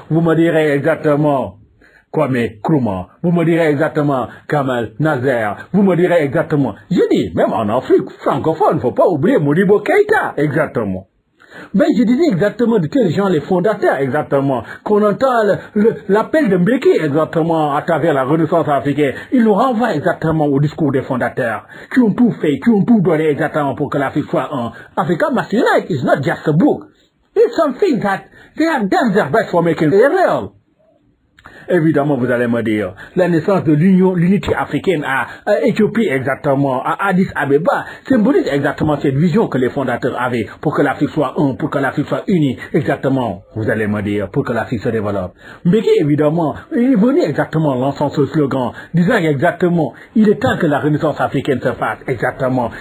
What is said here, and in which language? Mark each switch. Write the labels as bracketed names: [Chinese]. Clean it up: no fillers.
[French] Vous me direz exactement Kwame Nkrumah, vous me direz exactement Gamal Nasser, vous me direz exactement, je dis, même en Afrique francophone, il ne faut pas oublier Modibo Keïta, exactement. Mais je disais exactement de quels gens les fondateurs exactement, qu'on entend l'appel de Mbeki exactement à travers la Renaissance africaine, il nous renvoie exactement au discours des fondateurs, qui ont tout fait, qui ont tout donné exactement pour que l'Afrique soit un. [English] Africa Must Unite is not just a book, it's something that they have done their best for making it real. [French] Évidemment, vous allez me dire, la naissance de l'unité africaine à Éthiopie exactement, à Addis Abeba, symbolise exactement cette vision que les fondateurs avaient pour que l'Afrique soit un, pour que l'Afrique soit unie, exactement, vous allez me dire, pour que l'Afrique se développe. Mbeki, évidemment, il est venu exactement lançant ce slogan, disant exactement, il est temps que la Renaissance africaine se fasse, exactement.